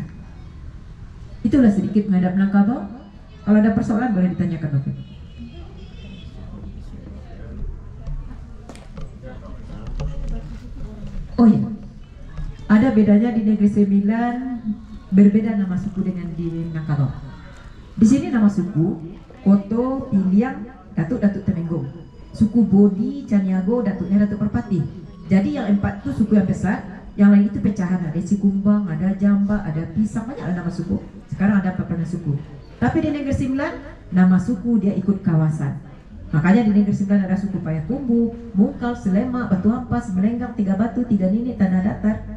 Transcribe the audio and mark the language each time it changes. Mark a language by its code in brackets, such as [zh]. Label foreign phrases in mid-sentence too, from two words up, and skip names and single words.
[id] Itulah sedikit menghadap Minangkabau. Kalau ada persoalan boleh ditanyakan, Bapak. Oh iya, ada bedanya di Negeri Sembilan, berbeda nama suku dengan di Minangkabau. Di sini nama suku Koto, Piliang, Datuk Temenggung. Suku Bodi, Caniago, Datuknya Datuk Perpati. Jadi yang 4 itu suku yang besar, yang lain itu pecahan. Ada Sikumbang, ada Jamba, ada Pisang, banyak nama suku. Sekarang ada 14 suku. Tapi di Negeri Sembilan, nama suku dia ikut kawasan. Makanya di Negeri Sembilan ada suku Payakumbuh, Mungkal, Selema, Batu Ampas, Melenggang, Tiga Batu, Tiga Nini, Tanah Datar.